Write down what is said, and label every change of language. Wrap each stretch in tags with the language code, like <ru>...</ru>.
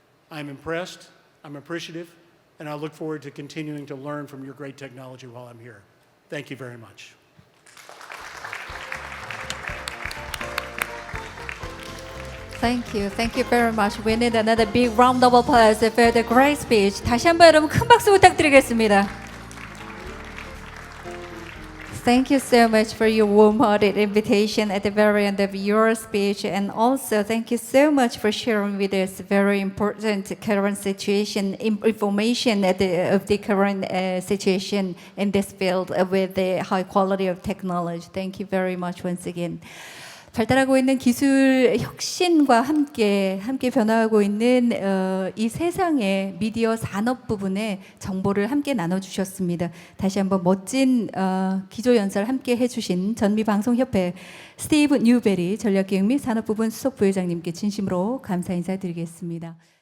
<en>I'm impressed, I'm appreciative, and I look forward to continuing to learn from your great technology while I'm here. Thank you very much. Thank you. Thank you very much. We need another big round of applause for the great speech.</en> <ko>다시 한번 여러분 큰 박수 부탁드리겠습니다.</ko> <en>Thank you so much for your warm-hearted invitation at the very end of your speech, and also thank you so much for sharing with us very important current situation information of the current situation in this field with the high quality of technology. Thank you very much once again.</en> <ko>발달하고 있는 기술 혁신과 함께 변화하고 있는 이 세상의 미디어 산업 부분의 정보를 함께 나눠주셨습니다. 다시 한번 멋진 기조연설 함께 해주신 전미방송협회 스티브 뉴베리 전략기획 및 산업부분 수석부회장님께 진심으로 감사 인사드리겠습니다.</ko>